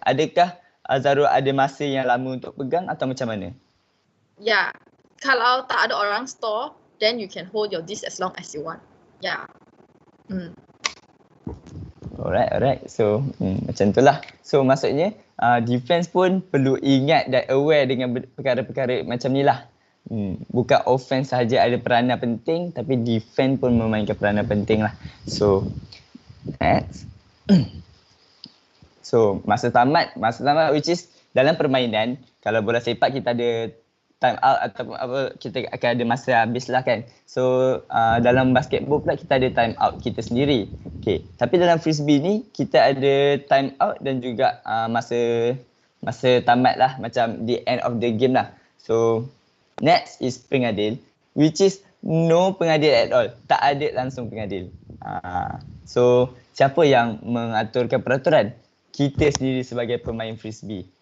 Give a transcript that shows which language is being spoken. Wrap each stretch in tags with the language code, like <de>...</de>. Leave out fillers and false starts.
<ms>Adakah Azaro ada masa yang lama untuk pegang atau macam mana?</ms> <en>Ya, kalau tak ada orang store, then you can hold your disk as long as you want. Yeah.</en> <ms>Alright. So, macam itulah. So, maksudnya defense pun perlu ingat dan aware dengan perkara-perkara macam ni lah. Bukan offense sahaja ada peranan penting, tapi defense pun memainkan peranan penting lah. So, next. So, masa tamat which is dalam permainan, kalau bola sepak kita ada time out ataupun apa, kita akan ada masa habis lah kan. So dalam basketball pula kita ada time out kita sendiri. Okay. Tapi dalam frisbee ni kita ada time out dan juga masa tamat lah, macam the end of the game lah.</ms> <en>So next is pengadil, which is no pengadil at all.</en> <ms>Tak ada langsung pengadil. So siapa yang mengaturkan peraturan? Kita sendiri sebagai pemain frisbee.</ms>